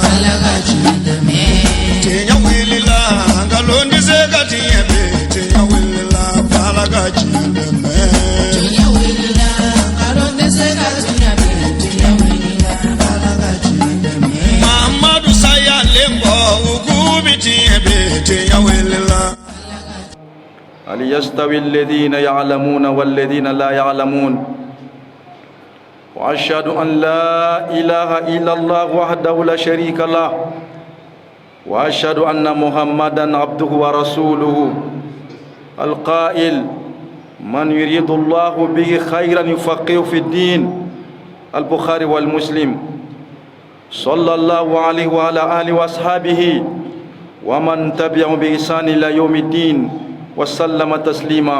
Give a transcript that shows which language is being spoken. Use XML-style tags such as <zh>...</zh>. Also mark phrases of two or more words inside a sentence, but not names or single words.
<bm>tiɲɛ wele la ngalon tɛ se ka tiɲɛ bɛ tiɲɛ wele la fala ka tiɲɛ dɛmɛ. tiɲɛ wele la ngalon tɛ se ka tiɲɛ bɛ tiɲɛ wele la fala ka tiɲɛ dɛmɛ. mamadu sayalen kɔ u k'u bi tiɲɛ bɛ tiɲɛ wele la.</bm> <ar>هل يستوي الذين يعلمون والذين لا يعلمون وأشهد أن لا إله إلا الله وحده لا شريك له وأشهد أن محمدا عبده ورسوله القائل من يريد الله به خيرا يفقهه في الدين البخاري والمسلم صلى الله عليه وعلى آله وأصحابه ومن تبعهم بإحسان إلى يوم الدين وسلم تسليما.</ar>